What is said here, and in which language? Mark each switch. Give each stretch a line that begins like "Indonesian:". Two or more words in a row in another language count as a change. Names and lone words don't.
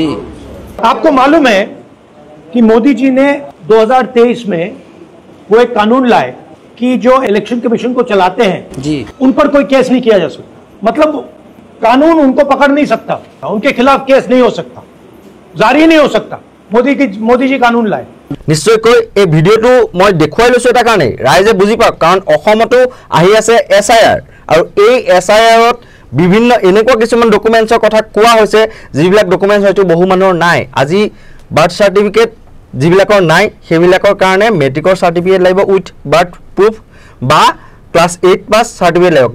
Hindi: आपको मालूम है कि मोदी जी ने 2023 में वो एक कानून लाए कि जो इलेक्शन कमीशन को चलाते हैं जी, उन पर कोई केस नहीं किया जा सकता। मतलब कानून उनको पकड़ नहीं सकता, उनके खिलाफ केस नहीं हो सकता, जारी नहीं हो सकता। मोदी जी कानून लाए।
Assamese: নিশ্চয়কৈ এই ভিডিঅ'টো মই দেখুৱাই লৈছোঁ এটা কাৰণে ৰাইজে বুজি পাওক, কাৰণ অসমতো আহি আছে SIR আৰু এই SIRত বিভিন্ন এনেকুৱা কিছুমান ডকুমেণ্টছৰ কথা কোৱা হৈছে যিবিলাক ডকুমেণ্টছ হয়তো বহু মানুহৰ নাই। আজি
English: birth certificate
Assamese: যিবিলাকৰ নাই সেইবিলাকৰ কাৰণে মেট্ৰিকৰ চাৰ্টিফিকেট লাগিব
English: with birth proof
Assamese: বা
English: class 8 pass certificate
Assamese: লাগিব।